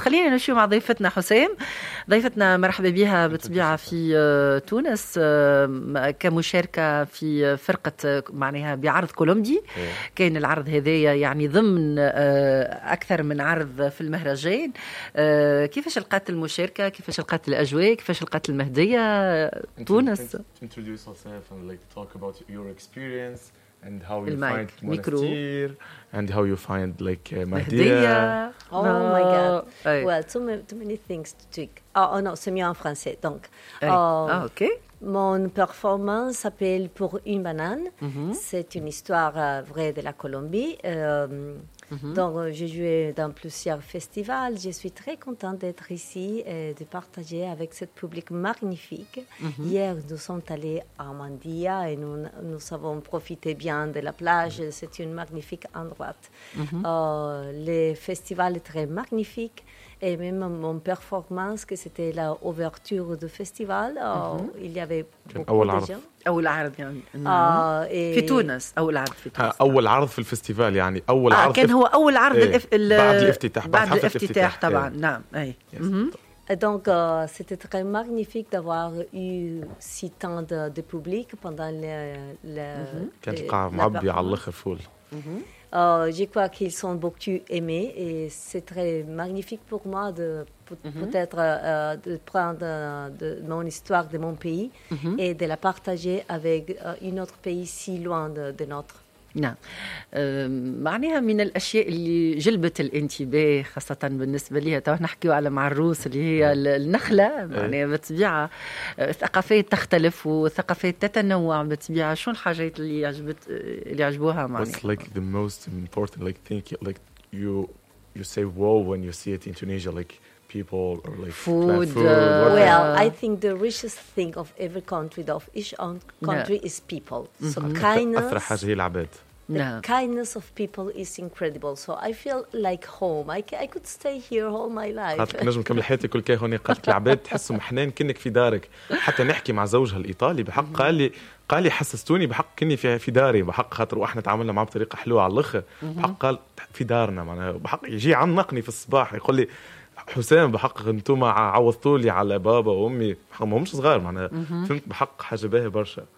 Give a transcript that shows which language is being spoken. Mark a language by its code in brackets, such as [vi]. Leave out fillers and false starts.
[ar] خلينا نشوف مع ضيفتنا حسام. ضيفتنا مرحبا بها بطبيعة في تونس كمشاركة في فرقة معناها بعرض كولومبي. كان العرض هذايا يعني ضمن أكثر من عرض في المهرجان. كيفاش لقات المشاركة؟ كيفاش لقات الأجواء؟ كيفاش لقات المهدية تونس؟ [en] introduce yourself and like talk about your experience and how you find Monastir and how you find like Mahdia. Oh my god. Oh. Well, too many things to tweak. Oh no, [fr] c'est mieux en français. Donc, [en] okay. [fr] Mon performance s'appelle Pour une banane. C'est une histoire vraie de la Colombie. Donc, j'ai joué dans plusieurs festivals. Je suis très contente d'être ici et de partager avec ce public magnifique. Hier, nous sommes allés à Mandia et nous avons profité bien de la plage. C'est un magnifique endroit. Le festival est très magnifique. Et même mon performance, que c'était l'ouverture du festival, il y avait beaucoup de gens. [ar] أول عرض يعني في تونس. أول عرض في تونس. أول عرض في الفستيفال يعني أول عرض. كان هو أول عرض بعد الافتتاح طبعاً. نعم. [fr] Donc c'était très magnifique d'avoir eu si tant de public pendant le. [ar] كان القاعة معبية على الآخر فول. [fr] Je crois qu'ils sont beaucoup aimés et c'est très magnifique pour moi de peut-être de prendre de mon histoire de mon pays et de la partager avec un autre pays si loin de notre. [ar] نعم معناها من الأشياء اللي جلبت الانتباه خاصة بالنسبة ليها توا نحكيو على مع الروس اللي هي النخلة معناها بالطبيعة ثقافات تختلف وثقافات تتنوع بالطبيعة. شو الحاجات اللي عجبت اللي عجبوها معناها؟ [en] What's like the most important like thing like you say wow when you see it in Tunisia like people or like food. Well, I think the richest thing of every country, of each own country, is people. So kindness. [ar] أثر حاجة هي العباد. [en] The kindness of people is incredible. So I feel like home. I could stay here all my life. [ar] قالت نجم كمل حياتي كل كي هوني. قالت العباد تحسهم حنان كنك في دارك. حتى نحكي مع زوجها الإيطالي بحق قال لي حسستوني بحق كني في داري بحق خاطر واحنا تعاملنا معه بطريقة حلوة على الأخر. بحق قال في دارنا معناه بحق يجي عنقني في الصباح يقول لي حسين بحقق انتم عوضتوا لي على بابا وامي ما همش صغار معنا فهمت بحق حاجه باهي برشا.